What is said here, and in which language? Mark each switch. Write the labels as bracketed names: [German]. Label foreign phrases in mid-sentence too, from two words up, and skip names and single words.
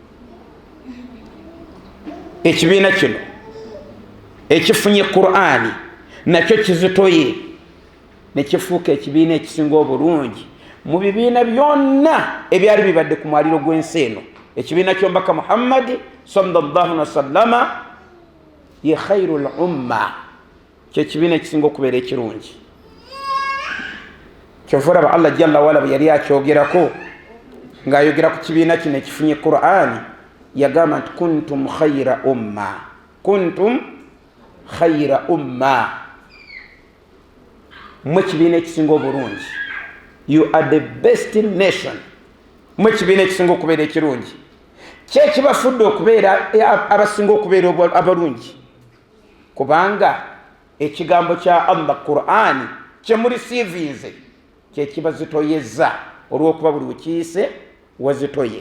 [Ganda] Ekibiina kino ekifunye Qur'ani nakyo kizitoye, ne kifuuka ekibiina ekisinga obulungi mu bibiina byonna ebyali bibadde ku mwaliro gw'ensi eno. Ekibiina ky'omubaka Muhammad [Arabic] صلى الله عليه وسلم [Ganda] ye [Arabic] خير الأمة, [Ganda] kyekibiina ekisinga okubeera ekirungi. Kyovulaba Allah [Arabic] جل وعلا [Ganda] bwe yali akyogerako ng'ayogera ku kibiina kino ekifunye Qur'ani, yagamba nti [Arabic] كنتم خير أمة, كنتم خير أمة, [Ganda] mwe kibiina ekisinga obulungi. [English] You are the best nation, [Ganda] mwe kibiina ekisinga okubeera ekirungi. Kyekibafudde okubeera abasinga okubeera abalungi, kubanga ekigambo kya Allah Qur'ani kye mulisiivinze kye kibazitoyeza olw'okuba buli wekiyise wazitoye.